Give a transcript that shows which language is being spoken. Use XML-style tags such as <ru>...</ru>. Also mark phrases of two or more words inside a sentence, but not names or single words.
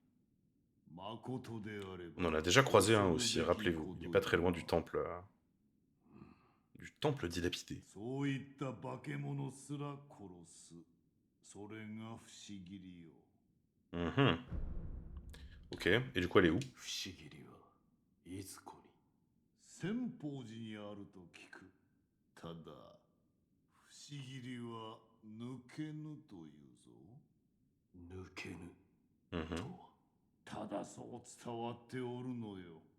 <fr>On en a déjà croisé un aussi, rappelez-vous. Il n'est pas très loin du temple. Du temple dilapidé. Ok, et du coup elle est où?</fr> <ja>千宝寺にあると聞く。ただ、不思議りは抜けぬというぞ。抜けぬとは。ただそう伝わっておるのよ。</ja>